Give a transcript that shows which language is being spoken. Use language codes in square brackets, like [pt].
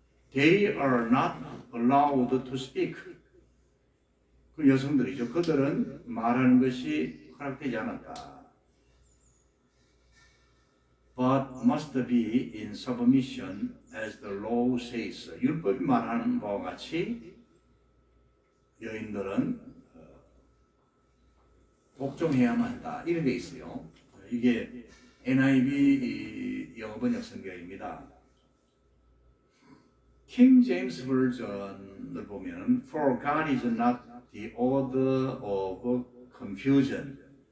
[en] They are not allowed to speak. [ko] 그 여성들이죠. 그들은 말하는 것이 허락되지 않았다. [en] But must be in submission as the law says. [ko] 율법이 말하는 바와 같이 여인들은 복종해야만 한다. 이런 게 있어요. 이게 NIV 영어 번역 성경입니다. 킹 제임스 버전을 보면 [en] For God is not the author of confusion.